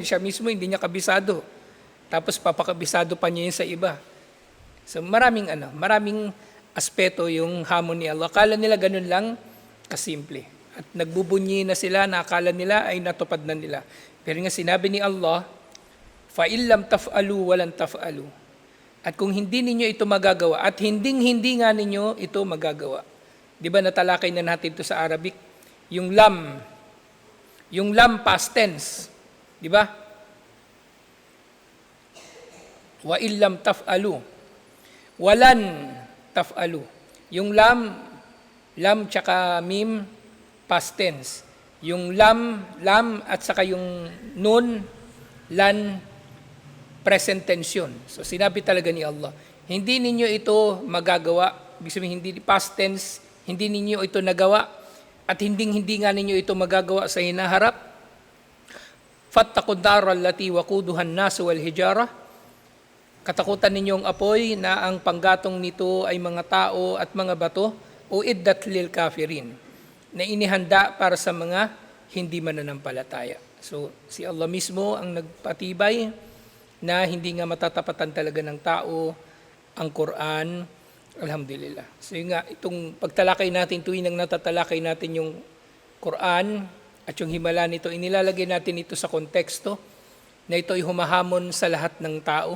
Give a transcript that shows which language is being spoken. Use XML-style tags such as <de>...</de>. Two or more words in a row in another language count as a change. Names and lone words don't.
<tl>Siya mismo hindi niya kabisado. Tapos papakabisado pa niya yun sa iba. So maraming aspeto yung hamon ni Allah. Akala nila ganun lang kasimple. At nagbubunyi na sila na akala nila ay natupad na nila. Pero nga sinabi ni Allah,</tl> <ar>فَإِلَّمْ تَفْأَلُوا وَلَنْ تَفْأَلُوا.</ar> <tl>At kung hindi ninyo ito magagawa, at hindi nga ninyo ito magagawa. Di ba natalakay na natin ito sa Arabic? Yung lam past tense. Di ba?</tl> <ar>وَإِلَّمْ تَفْأَلُوا وَلَنْ تَفْأَلُوا.</ar> <tl>Yung lam tsaka mim, past tense. Yung lam at saka yung nun, lan, present tense yun. So sinabi talaga ni Allah, hindi ninyo ito magagawa, ibig sabihin hindi past tense, hindi ninyo ito nagawa, at hindi nga ninyo ito magagawa sa hinaharap.</tl> <ar>فاتقوا النار التي وقودها الناس والحجارة.</ar> <tl>Katakutan ninyong apoy na ang panggatong nito ay mga tao at mga bato,</tl> <ar>أعدت للكافرين,</ar> <tl>na inihanda para sa mga hindi mananampalataya. So si Allah mismo ang nagpatibay na hindi nga matatapatan talaga ng tao ang Quran. Alhamdulillah. So yun nga, itong pagtalakay natin, tuwing nang natatalakay natin yung Quran at yung himala nito, inilalagay natin ito sa konteksto na ito ay humahamon sa lahat ng tao.</tl>